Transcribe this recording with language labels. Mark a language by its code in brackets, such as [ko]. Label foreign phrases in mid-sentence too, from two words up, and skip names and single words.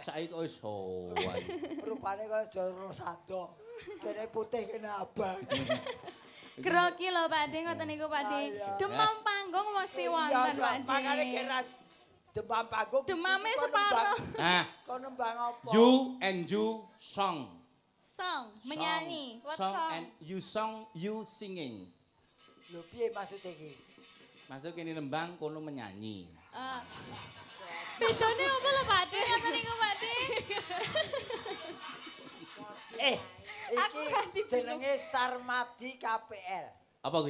[jv] Saiki kok wis sowan. Rupane kaya jero sado. Kene putih kene abang. Grogi lho Pak De, ngoten niku Pak De. Iya. Demam panggung mesti wonten Pak De. Makane kira demam panggung. Demame iki kok separuh. nembang- Nah, Kok nembang apa? [en] you and you song. Song, menyanyi. What Song song? and you song, you singing. [jv] Lho piye maksud iki? Maksud kene nembang kono menyanyi. Bedone apa lho Pak De? Ngoten niku Pak De. Iki jenenge Sarmadi KPL. Apa kuwi?